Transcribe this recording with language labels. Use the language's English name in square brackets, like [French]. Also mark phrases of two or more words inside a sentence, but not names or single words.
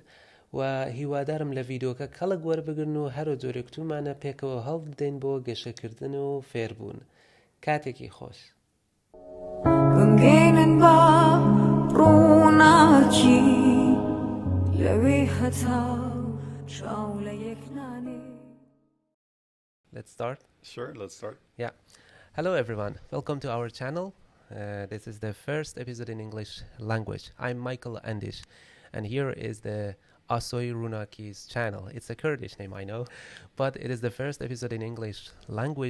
[Central Kurdish] و هیوادارم لە ڤیدیۆکە کەڵک وەربگرن و هەرو جۆرێک تومانە پێکەوە هەڵ بدەین بۆ گەشەکردن و فێربوون. کاتێکی خۆش. گەنگێنن بە ڕووناکی لەوێ هەتا چاو لە یەک نانێ. [English] Let's start? Sure, let's start. Yeah. Hello everyone. Welcome to our channel. This is the first episode in English language. I'm Michael Andish, and here is the Asoy Runaki's channel. It's a Kurdish name, I know, but it is the first episode in English language.